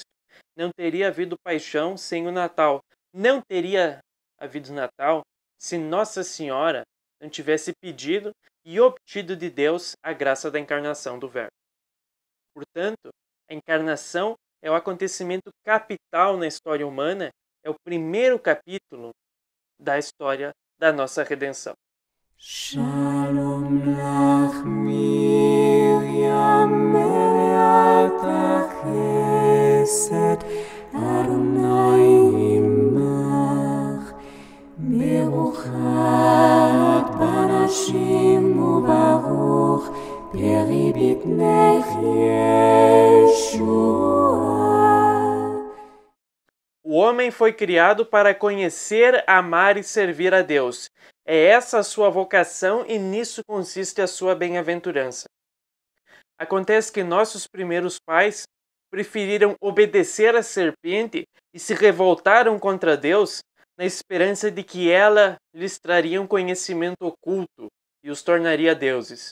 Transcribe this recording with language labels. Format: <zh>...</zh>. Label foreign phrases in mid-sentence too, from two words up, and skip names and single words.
<pt>Não teria havido paixão sem o Natal. Não teria havido Natal se Nossa Senhora não tivesse pedido e obtido de Deus a graça da encarnação do Verbo. Portanto, a encarnação é o acontecimento capital na história humana, é o primeiro capítulo da história da nossa redenção.</pt> <he>שלום לך מרים מלאת חסד אדוני עמך ברוכת בנשים וברוך פרי בטנך ישוע.</he> <pt>O homem foi criado para conhecer, amar e servir a Deus. É essa a sua vocação e nisso consiste a sua bem-aventurança. Acontece que nossos primeiros pais preferiram obedecer à serpente e se revoltaram contra Deus na esperança de que ela lhes traria um conhecimento oculto e os tornaria deuses.</pt>